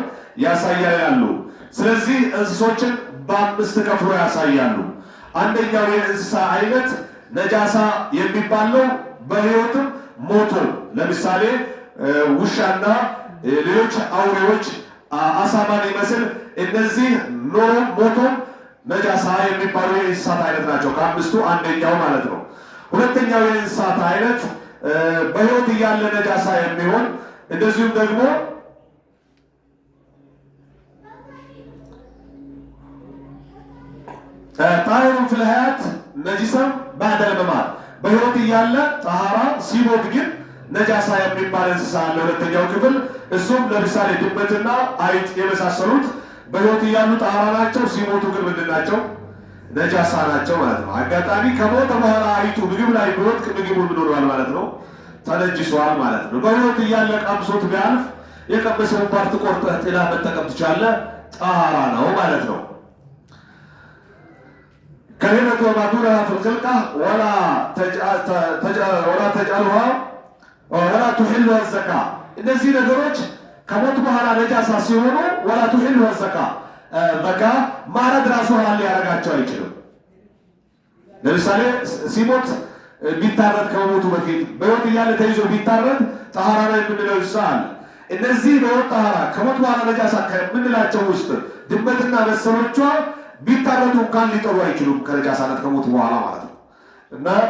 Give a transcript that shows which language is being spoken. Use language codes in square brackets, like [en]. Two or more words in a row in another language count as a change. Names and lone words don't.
[am] ያሳያሉ ስለዚህ እንስሶችን በአምስት ከፍሎ ያሳያሉ አንደኛው የእንስሳ አይነት ነጃሳ የሚባለው በህይወትም ሞቶ ለምሳሌ ውሻና ሌሎች አውሬዎች አሳማን ይመስል እነዚህ ሞቶ ነጃሳ የሚባሉ የእንስሳት አይነት ናቸው ከአምስቱ አንደኛው ማለት ነው ሁለተኛው የእንስሳት አይነት በህይወት እያለ ነጃሳ የሚሆን እንደዚሁም ደግሞ [ar] طاهر في الحياة نجسا بعد الممات [am] በህይወት እያለ ጣሃራ ሲሞት ግን ነጃሳ የሚባል እንስሳ አለ ሁለተኛው ክፍል እሱም ለምሳሌ ድመትና አይጥ የመሳሰሉት በህይወት እያሉ ጣሃራ ናቸው ሲሞቱ ግን ምንድናቸው ነጃሳ ናቸው ማለት ነው አጋጣሚ ከሞተ በኋላ አይጡ ምግብ ላይ ብሮት ምግቡን ብኖርዋል ማለት ነው ተነጅሷል ማለት ነው በህይወት እያለ ቀምሶት ቢያልፍ የቀመሰውን ፓርት ቆርጠህ ጥላ መጠቀም ትችላለህ ጣሃራ ነው ማለት ነው [ar] كلمة وما دونها في الخلقة ولا تجعلها ولا تحلها الزكاة [am] እነዚህ ነገሮች ከሞት በኋላ ነጃሳ ሲሆኑ [ar] ولا تحل زكاة [am] ዘካ ማረድ ራሱ ሐላል ሊያረጋቸው አይችልም። ለምሳሌ ሲሞት ቢታረድ ከሞቱ በፊት በሕይወት እያለ ተይዞ ቢታረድ ጠሃራ ላይ የምንለው ይሳል። እነዚህ በሕይወት ጠሃራ ከሞት በኋላ ነጃሳ ከምንላቸው ውስጥ ድመትና መሰሎቿ ቢታረዱ እንኳን ሊጠሩ አይችሉም ከነጃሳነት ከሞት በኋላ ማለት ነው። እና